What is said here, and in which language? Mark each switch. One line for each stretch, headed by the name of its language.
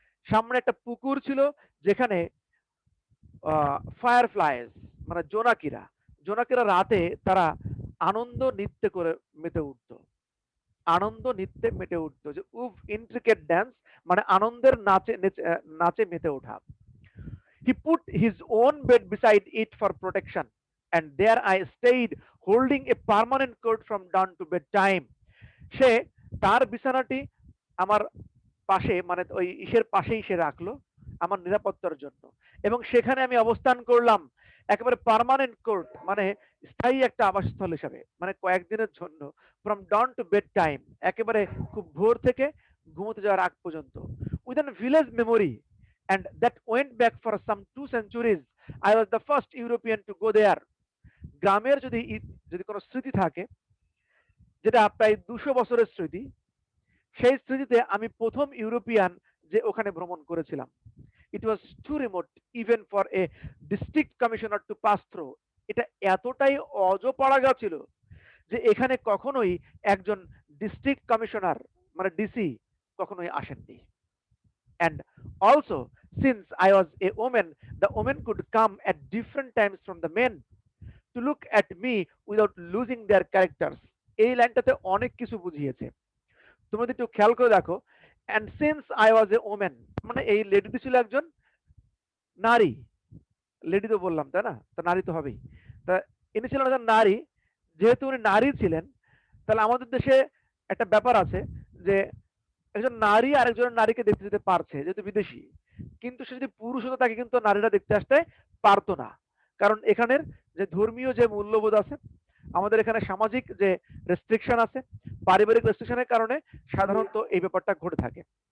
Bangla: সামনে একটা পুকুর ছিল যেখানে ফায়ারফ্লাইজ মানে জোনাকিরা জোনাকিরা রাতে তারা আনন্দ নৃত্যে করে মেতে উঠতো, আনন্দ নৃত্যে মেতে উঠতো, যে উফ
English: intricate dance
Bangla: মানে আনন্দের নাচে নাচে মেতে ওঠা।
English: He put his own bed beside it for protection, and there I stayed holding a permanent coat from dawn to bedtime.
Bangla: সে তার বিছানাটি আমার পাশে মানে ওই ইসের পাশেই সে রাখলো আমার নিরাপত্তার জন্য, এবং সেখানে আমি অবস্থান করলাম একেবারে
English: permanent court
Bangla: মানে স্থায়ী একটা আবাসস্থল হিসাবে, মানে কয়েকদিনের জন্য,
English: from dawn to bed time
Bangla: একেবারে খুব ভোর থেকে ঘুমোতে যাওয়ার আগ পর্যন্ত,
English: With an village memory and that went back for some 2 centuries. I was the first European to go there.
Bangla: গ্রামের যদি যদি কোনো স্মৃতি থাকে যেটা প্রায় 200 বছরের স্মৃতি, সেই স্মৃতিতে আমি প্রথম ইউরোপিয়ান যে ওখানে ভ্রমণ করেছিলাম।
English: It was too remote even for a district commissioner to pass through.
Bangla: এটা এতটাই অজপাড়াগা ছিল যে এখানে কখনোই একজন ডিস্ট্রিক্ট কমিশনার মানে ডিসি কখনোই আসেননি।
English: And also, since I was a woman, the women could come at different times from the men to look at me without losing their characters.
Bangla: এই লাইনটাতে অনেক কিছু বুঝিয়েছে, তুমি যদি একটু খেয়াল করে দেখো।
English: and since I was a woman
Bangla: মানে এই লেডিটি ছিল একজন নারী, লেডি তো বললাম তাই না, তো নারী তো হবেই, তা ইনি ছিলেন একজন নারী। যেহেতু উনি নারী ছিলেন, তাহলে আমাদের দেশে একটা ব্যাপার আছে যে একজন নারী আরেকজন নারীকে দেখতে যেতে পারছে যেহেতু বিদেশি, কিন্তু সে যদি পুরুষ হতো তাকে কিন্তু নারীরা দেখতে আসতে পারতো না, কারণ এখানের যে ধর্মীয় যে মূল্যবোধ আছে, আমাদের এখানে সামাজিক যে রেস্ট্রিকশন আছে, পারিবারিক রেস্ট্রিকশনের কারণে সাধারণত এই ব্যাপারটা ঘটে থাকে।